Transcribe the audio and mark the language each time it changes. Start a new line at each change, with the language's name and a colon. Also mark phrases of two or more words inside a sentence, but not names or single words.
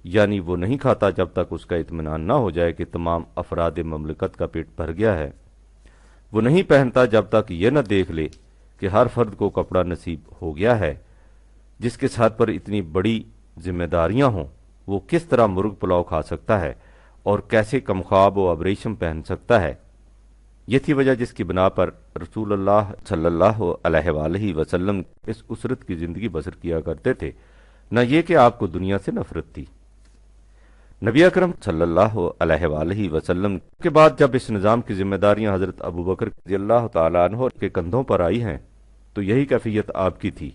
Urdu: یعنی وہ نہیں کھاتا جب تک اس کا اطمینان نہ ہو جائے کہ تمام افراد مملکت کا پیٹ بھر گیا ہے، وہ نہیں پہنتا جب تک یہ نہ دیکھ لے کہ ہر فرد کو کپڑا نصیب ہو گیا ہے، جس کے ساتھ پر اتنی بڑی ذمہ داریاں ہوں وہ کس طرح مرغ پلاؤ کھا سکتا ہے اور کیسے کمخواب و ابریشم پہن سکتا ہے۔ یہ تھی وجہ جس کی بنا پر رسول اللہ
Arabic: صلی اللہ علیہ وآلہ وسلم
Urdu: اس اسرت کی زندگی بسر کیا کرتے تھے، نہ یہ کہ آپ کو دنیا سے نفرت تھی۔ نبی اکرم
Arabic: صلی اللہ علیہ وآلہ وسلم
Urdu: کے بعد جب اس نظام کی ذمہ داریاں حضرت ابوبکر
Arabic: رضی اللہ تعالیٰ عنہ
Urdu: کے کندھوں پر آئی ہیں تو یہی کیفیت آپ کی تھی۔